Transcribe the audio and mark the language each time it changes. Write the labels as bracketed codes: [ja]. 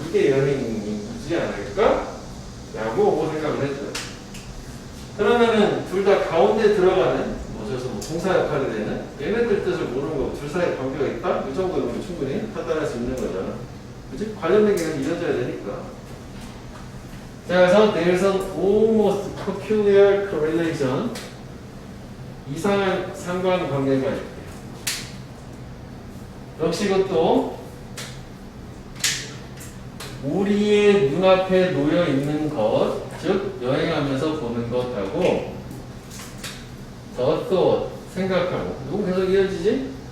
[ko] 이게 여행이지 않을까? 라고 뭐 생각을 했죠. 그러면은 둘 다 가운데 들어가는 뭐 동사 역할이 되는 얘네들 뜻을 모르는 거고 둘 사이에 관계가 있다? 이 정도면 충분히 판단할 수 있는 거잖아. 그치? 관련된 게 이어져야 되니까. 자, 그래서 [en] there's an almost peculiar correlation. [ko] 이상한 상관관계가 있대. 역시 이것도 우리의 눈앞에 놓여 있는 것, 즉 여행하면서 보는 것하고 또 생각하고 누구 계속 이어지지?